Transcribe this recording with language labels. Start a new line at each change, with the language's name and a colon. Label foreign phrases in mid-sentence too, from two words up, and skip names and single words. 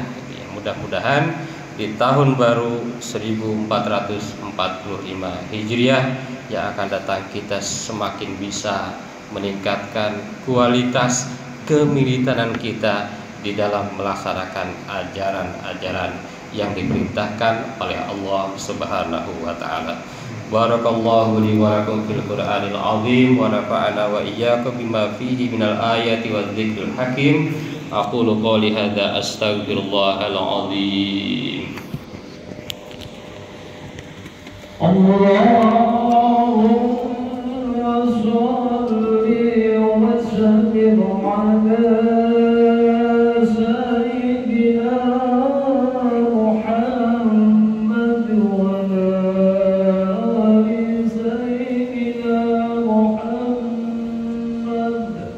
Indonesian: Ya, mudah-mudahan di tahun baru 1445 Hijriah yang akan datang kita semakin bisa meningkatkan kualitas kemilitanan kita di dalam melaksanakan ajaran-ajaran yang diperintahkan oleh Allah
Arabic: سبحانه وتعالى. بارك الله لي ولكم في القرآن العظيم ونفعنا وإياكم بما فيه من الآيات والذكر الحكيم. أقول قولي هذا أستغفر الله العظيم. اللهم صل وسلم على سيدنا محمد وعلى آل سيدنا محمد.